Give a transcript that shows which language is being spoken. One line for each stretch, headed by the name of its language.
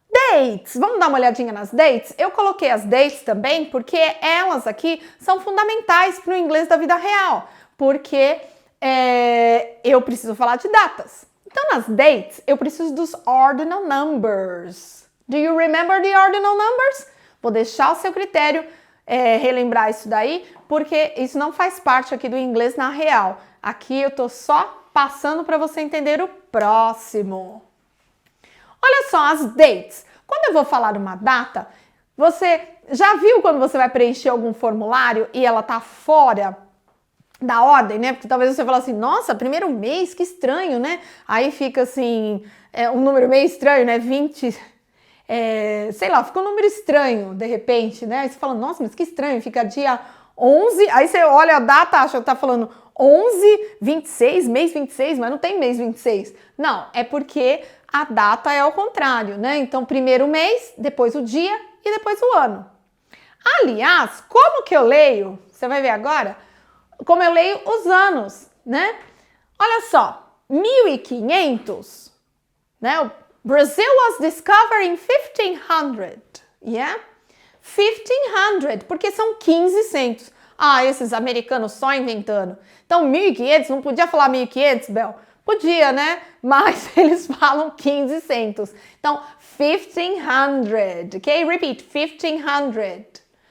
Portuguese: Dates, vamos dar uma olhadinha nas dates? Eu coloquei as dates também porque elas aqui são fundamentais para o inglês da vida real, porque eu preciso falar de datas. Então, nas dates, eu preciso dos ordinal numbers.
English: Do you remember the ordinal numbers?
Portuguese: Vou deixar ao seu critério relembrar isso daí, porque isso não faz parte aqui do inglês na real. Aqui eu tô só passando para você entender o próximo. Olha só as dates. Quando eu vou falar uma data, você já viu quando você vai preencher algum formulário e ela tá fora da ordem, né? Porque talvez você fale assim, nossa, primeiro mês, que estranho, né? Aí fica assim, um número meio estranho, né? 20, sei lá, fica um número estranho, de repente, né? Aí você fala, nossa, mas que estranho, fica dia 11, aí você olha a data, acha que tá falando 11, 26, mês 26, mas não tem mês 26. Não, é porque a data é ao contrário, né? Então, primeiro o mês, depois o dia e depois o ano. Aliás, como que eu leio? Você vai ver agora como eu leio os anos, né? Olha só, 1500, né?
English: Brazil was discovered in 1500, yeah?
Portuguese: 1500, porque são 1500. Ah, esses americanos só inventando. Então, 1500, não podia falar 1500, Bel? Podia, né? Mas eles falam 1500. Então, 1500, ok? Repeat, 1500.